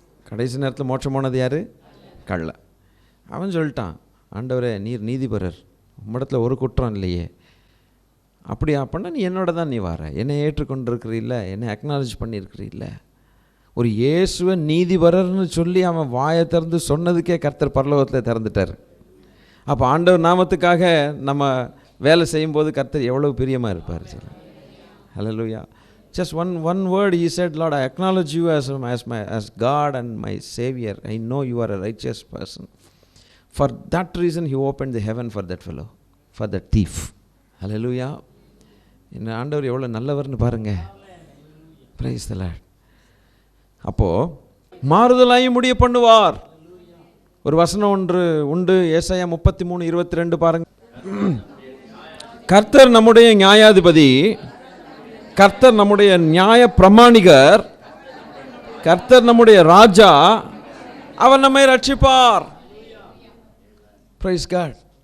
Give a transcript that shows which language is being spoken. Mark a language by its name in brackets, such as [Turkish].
[Tamil] கடைசி நேரத்தில் மோட்சம் போனது யார்? கள்ளன். அவன் சொல்லிட்டான், ஆண்டவரே நீர் நீதிபரர், உம்மிடத்துல ஒரு குற்றம் இல்லையே, அப்படி அப்படின்னா நீ என்னோட தான் நீ வர, என்னை ஏற்றுக்கொண்டிருக்கிறீல்ல, என்னை அக்னாலஜ் பண்ணியிருக்கிறீல்ல. ஒரு இயேசுவை நீதிபரர்னு சொல்லி அவன் வாயை திறந்து சொன்னதுக்கே கர்த்தர் பரலோகத்தில் திறந்துட்டார். அப்போ ஆண்டவர் நாமத்துக்காக நம்ம வேலை செய்யும்போது கர்த்தர் எவ்வளவு பிரியமாக இருப்பார். சரி, ஹல்லேலூயா. [English] Just one word he said, Lord, I acknowledge you as God and my Savior. I know you are a righteous person. For that reason he opened the heaven for that fellow, for that thief. [Tamil] ஹல்லேலூயா. இந்த ஆண்டவர் எவ்வளோ நல்லவர்னு பாருங்க. [English] Praise the Lord. [Tamil] அப்போது மாறுதலாய் முடிய பண்ணுவார். ஒரு வசனம் ஒன்று உண்டு, ஏசாயா 33:22 பாருங்க. கர்த்தர் நம்முடைய நியாயாதிபதி, கர்த்தர் நம்முடைய நியாய பிரமாணிகர், கர்த்தர் நம்முடைய ராஜா, அவர் நம்மை ரட்சிப்பார். [English] Praise God.